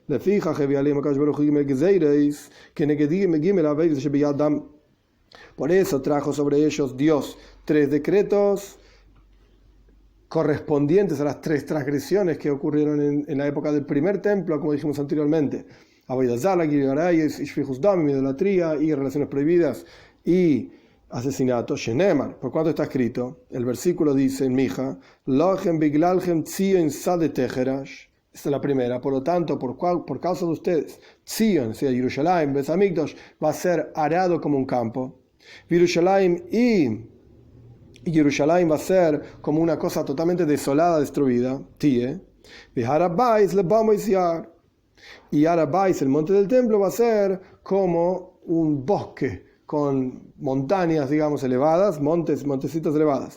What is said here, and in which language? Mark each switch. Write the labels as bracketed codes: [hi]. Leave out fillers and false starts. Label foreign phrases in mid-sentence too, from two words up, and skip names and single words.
[es] Por eso trajo sobre ellos Dios tres decretos correspondientes a las tres transgresiones que ocurrieron en la época del primer templo, como dijimos anteriormente: [he] עבודה זרה גילוי עריות שפיכות דמים, [es] idolatría y relaciones prohibidas y asesinato. Shenemar, por cuanto está escrito, el versículo dice en Mija: [he] לכן בגללכם ציון שדה תחרש. [es] Esta es la primera. Por lo tanto, por causa de ustedes, Tzion, o sea, Yerushalayim, Beis Hamikdash, va a ser arado como un campo. Yerushalayim va a ser como una cosa totalmente desolada, destruida. Tie. Y Harabais, el monte del templo, va a ser como un bosque con montañas, digamos, elevadas, montecitos elevadas.